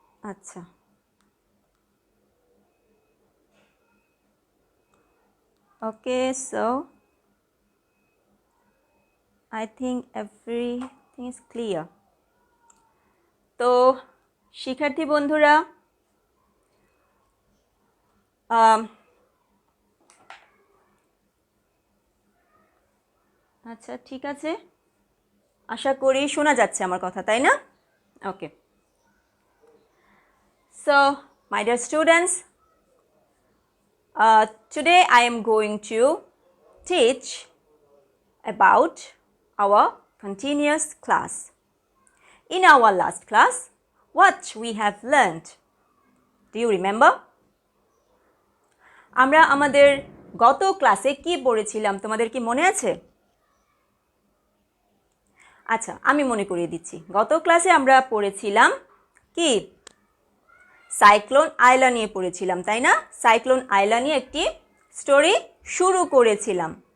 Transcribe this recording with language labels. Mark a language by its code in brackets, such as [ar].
[bn] আচ্ছা, [en] Okay, so I think everything is clear. [bn] তো শিক্ষার্থী বন্ধুরা, আচ্ছা ঠিক আছে, আশা করি শোনা যাচ্ছে আমার কথা, তাই না? [en] Okay, so my dear students, today I am going to teach about our continuous class. In our last class, what we have learned, do you remember? [bn] আমরা আমাদের গত ক্লাসে কি পড়েছিলাম তোমাদের কি মনে আছে? আচ্ছা, আমি মনে করিয়ে দিচ্ছি। গত ক্লাসে আমরা পড়েছিলাম কি, সাইক্লোন আয়লা নিয়ে পড়েছিলাম, তাই না? সাইক্লোন আয়লা নিয়ে একটি স্টোরি শুরু করেছিলাম।